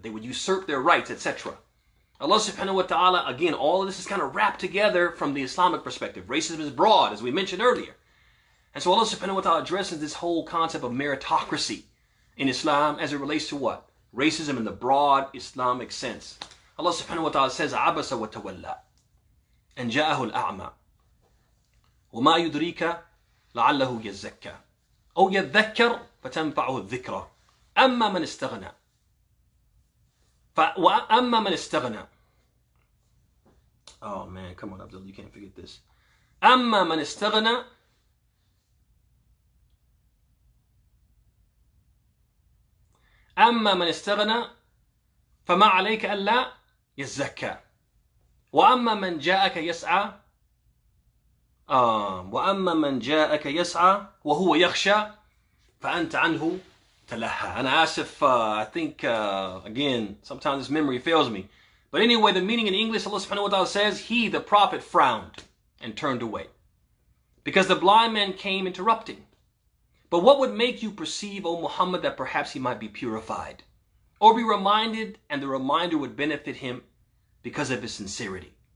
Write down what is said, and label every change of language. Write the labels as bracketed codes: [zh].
[en] They would usurp their rights, etc. Allah subhanahu wa ta'ala, again, all of this is kind of wrapped together from the Islamic perspective. Racism is broad, as we mentioned earlier. And so Allah subhanahu wa ta'ala addresses this whole concept of meritocracy in Islam as it relates to what? Racism in the broad Islamic sense. Allah subhanahu wa ta'ala says, [ar] عَبَسَ وَتَوَلَّى أَنْ جَاءَهُ الْأَعْمَى وَمَا يُدْرِيكَ لَعَلَّهُ يَزَّكَّى أو يذكر فتنفعه الذكرى أما من استغنى وأما من استغنى. [en] Oh man, come on Abd'Llah, you can't forget this. [ar] أما من استغنى أما من استغنى فما عليك ألا يزكى وأما من جاءك يسعى وأما من جاءك يسعى وهو يخشى فأنت عنه تلهى. [en] And I think again sometimes this memory fails me, but anyway, the meaning in English, Allah subhanahu wa ta'ala says, he, the prophet, frowned and turned away because the blind man came interrupting. But what would make you perceive, O Muhammad, that perhaps he might be purified or be reminded, and the reminder would benefit him because of his sincerity?